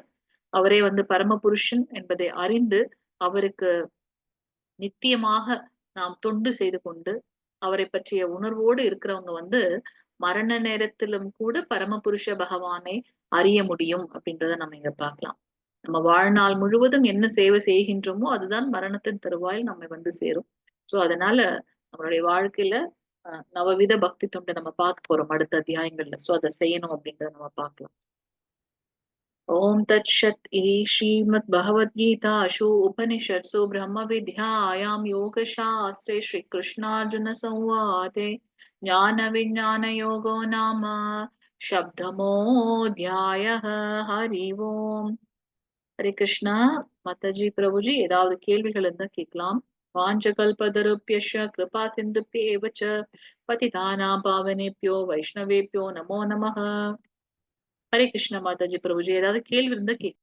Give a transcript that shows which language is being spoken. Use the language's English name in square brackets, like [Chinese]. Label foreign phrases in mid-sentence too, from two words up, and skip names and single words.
[Tamil] அவரே வந்து பரமபுருஷன் என்பதை அறிந்து அவருக்கு நித்தியமாக நாம் தொண்டு செய்து கொண்டு அவரை பற்றிய உணர்வோடு இருக்கிறவங்க வந்து மரண நேரத்திலும் கூட பரமபுருஷ பகவானை அறிய முடியும் அப்படின்றத நம்ம இங்க பார்க்கலாம். நம்ம வாழ்நாள் முழுவதும் என்ன சேவை செய்கின்றோமோ அதுதான் மரணத்தின் தருவாயில் நம்ம வந்து சேரும். சோ அதனால நம்மளுடைய வாழ்க்கையில நவவித பக்தி தொண்டை நம்ம பார்க்க போறோம் அடுத்த அத்தியாயங்கள்ல. சோ அதை செய்யணும் அப்படின்றத நம்ம பார்க்கலாம். [Sanskrit] ओम तत्सत् इति श्रीमद्भगवद्गीतासु उपनिषत्सु ब्रह्मविद्यायां योगशास्त्रे श्रीकृष्णार्जुनसंवादे ज्ञानविज्ञानयोगो नाम शब्दमोऽध्यायः. हरि ओम. हरे कृष्णा. माताजी प्रभुजी [Tamil] ஏதாவது கேள்விகள் இருந்தா கேட்கலாம். [Sanskrit] वाञ्छकल्पतरुभ्यश्च कृपासिन्धुभ्येव च पतितानां पावनेभ्यो वैष्णवेभ्यो नमो नमः. हरे कृष्णा. माताजी प्रभुजी [Tamil] ஏதாவது கேள்வி இருந்தா